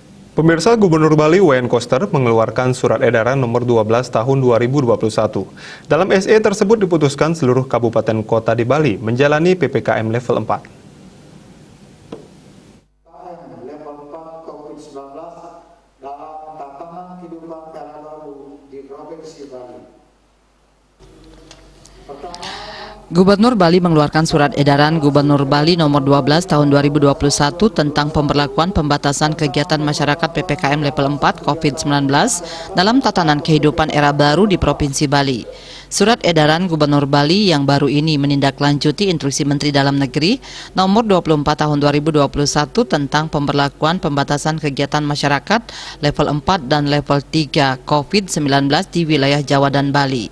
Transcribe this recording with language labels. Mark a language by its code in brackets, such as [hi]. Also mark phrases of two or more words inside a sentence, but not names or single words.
[id] Pemirsa, Gubernur Bali Wayan Koster mengeluarkan surat edaran nomor 12 tahun 2021. Dalam SE tersebut diputuskan seluruh kabupaten kota di Bali menjalani PPKM level 4. Level 4 COVID-19 dalam tatanan kehidupan era baru di Provinsi Bali. Gubernur Bali mengeluarkan surat edaran Gubernur Bali nomor 12 tahun 2021 tentang pemberlakuan pembatasan kegiatan masyarakat PPKM level 4 COVID-19 dalam tatanan kehidupan era baru di Provinsi Bali. Surat edaran Gubernur Bali yang baru ini menindaklanjuti Instruksi Menteri Dalam Negeri nomor 24 tahun 2021 tentang pemberlakuan pembatasan kegiatan masyarakat level 4 dan level 3 COVID-19 di wilayah Jawa dan Bali.